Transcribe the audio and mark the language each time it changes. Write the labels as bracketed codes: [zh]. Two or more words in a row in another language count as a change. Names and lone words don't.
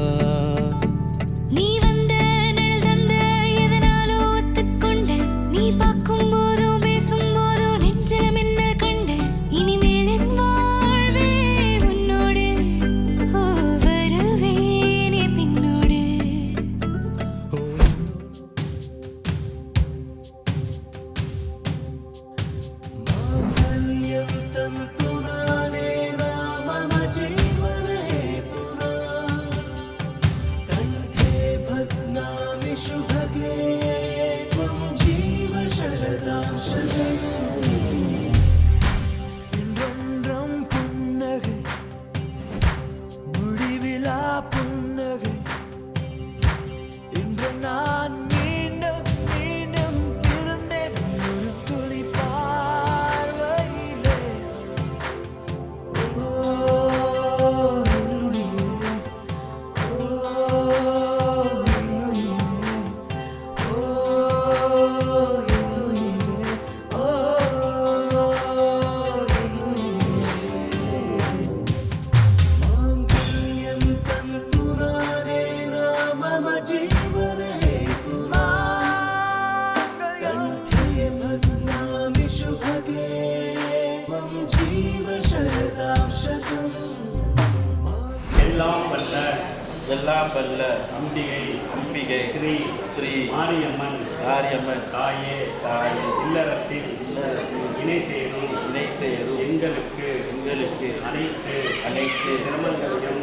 [ta] நீ வந்த நிழல் தந்த எதனாலோ ஒத்துக்கொண்ட நீ பார்க்கும் போதும் பேசும் போதும் நெஞ்சில மின்னல் கண்ட இனிமேல் என் வாழ்வே உன்னோடு ஓ வருவேனே பின்னோடு [sa] मांगल्यं तन्तु नानेन मम जीवने तुना कण्ठे बध्नामि शुभगे त्वं जीव शरदां शतम् [ta] என்றென்றும் புன்னகை முடிவிலா புன்னகை இன்று நான் மீண்டும் மீண்டும் பிறந்தேன் ஒரு துளி பார்வையிலே ஓ உயிரே, ஓ உயிரே, ஓ உயிரே, ஓ [sa] मांगल्यं तन्तु नानेन मम जीवने तुना कण्ठे बध्नामि शुभगे त्वं जीव शरदां शतम् [ta] எல்லாம் வல்ல எல்லாம் வல்ல அம்பிகை அம்பிகை ஸ்ரீ ஸ்ரீ மாரியம்மன் மாரியம்மன் தாயே தாயே இல்லறத்தில் இணை சேரும் இணை சேரும் எங்களுக்கு அனைத்து அனைத்து சிரமங்களையும்